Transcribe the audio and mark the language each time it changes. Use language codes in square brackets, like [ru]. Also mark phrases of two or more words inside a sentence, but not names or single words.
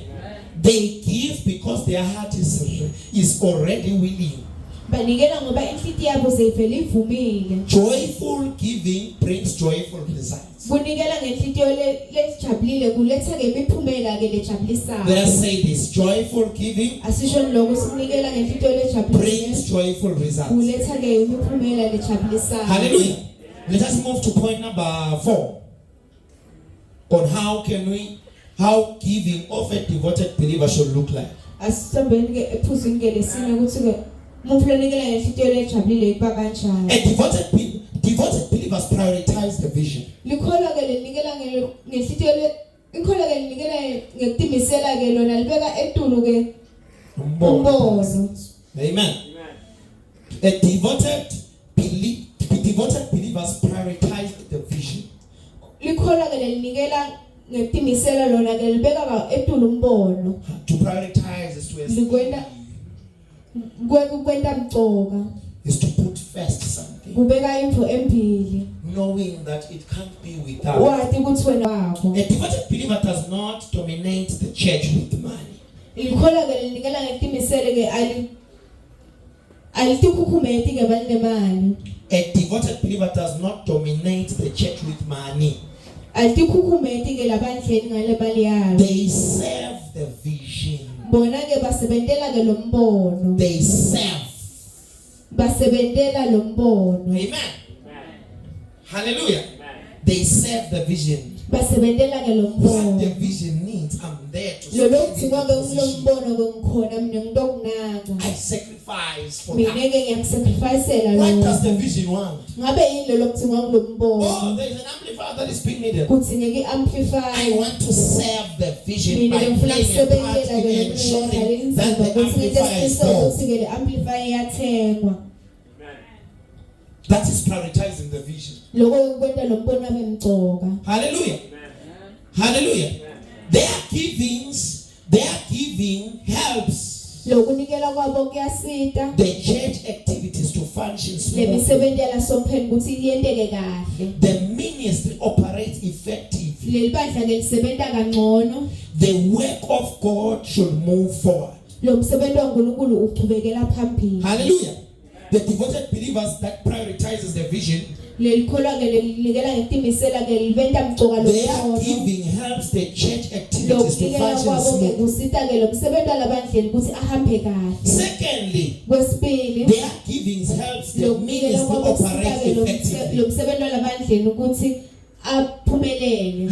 [en] They give because their heart is already willing. [ss] Banikela ngoba inhliziyo yabo seyivele ivumile. [en] Joyful giving brings joyful results. [ss] kunikela ngenhlitiyo lejabulile kuletha ke imiphumela ke lejabulisayo. [en] Let us say this: joyful giving [ss] Asisho lokho sikunikela ngenhlitiyo lejabulile [en] brings joyful results. [ss] kuletha ke imiphumela lejabulisayo. Hallelujah. [en] Let us move to point number 4 on how giving of a devoted believer should look like. [ss] Asisambeni ke ephuzini ke lesine ukuthi ke umuntu lenikela ngenhlitiyo lejabulile iba kanjani. [en] A devoted believers prioritize the vision. [ss] Likholwa ke lenikela ngenhlitiyo ikholwa ke lenikela ngekutimisela ke lona libeka etulu ke umbono. Amen. [en] A devoted believers prioritize the vision. [ss] Likholwa ke lenikela ngekutimisela lona ke libeka etulu umbono. [en] To prioritize is to [ss] Likwenda kwenda mcoka. [en] is to put first something, [ss] Kubeka into embili. [en] knowing that it can't be without. [ss] Wathi ukuthi wena wakho. [en] A devoted believer does not dominate the church with money. [ss] Likholwa ke lenikela ngekutimisela ke alitikhukhumeti ke banemali. [en] A devoted believer does not dominate the church with money. [ss] Alitikhukhumeti ke labandleni ngale mali yalo. [en] They serve the vision. [ss] Bona ke basebentela ke lombono. [en] They serve. [ss] Basebentela lombono. [en] Amen. Hallelujah. They serve the vision. [ss] Basebentela ke [en] What [ss] lombono. [en] the vision needs, I'm there to [ss] Lolo [en] serve [ss] kuthiwa ke ngilombono ke ngikhona mina ngidokunaka. [en] I sacrifice for [ss] Mina [en] that. [ss] ke ngiyasacrificeela [en] What does the [ss] lo. [en] vision want? [ss] Ngabe yini lelo kuthiwa [en] Oh, [ss] ngilombono. [en] there is an amplifier that is being needed. [ss] Kuthi ngeke [en] I amplify. want to serve the vision [ss] Mina [en] by [ss] ngifuna [en] playing a part [ss] kusebenzela [en] in [ss] ke [en] ensuring that the amplifier is [ss] lo [en] built. [ss] ukuthi ke le amplify iyathengwa. [en] That is prioritizing the vision. [ss] Lokho kwenta lombono abe mcoka. [en] Hallelujah. Hallelujah. Their giving helps [ss] Lokunikela kwabo kuyasita. [en] the church activities to function smoothly. [ss] Lemisebenzi yala sompheni ukuthi iyenteke kahle. [en] The ministry operates effectively. [ss] Leli bandla lelisebenta kangcono. [en] The work of God should move forward. [ss] Lo msebenzi waNkulunkulu uqhubekela phambili. Hallelujah. [en] The devoted believers that prioritizes the vision, [ss] Lelikholwa ke lelinikela ngetimisela ke libenta mcoka [en] their [ss] lombono. [en] giving helps the church activities to [ss] Lokunikela [en] function [ss] kwabo ke [en] smoothly. [ss] kusita ke lo msebenzi walabandleni ukuthi ahambe kahle. [en] Secondly, [ss] Kwesibili [en] their givings helps the ministry [ss] lokunikela kwabo kusita [en] operate [ss] ke [en] effectively. [ss] lo msebenzi walabandleni ukuthi aphumelele.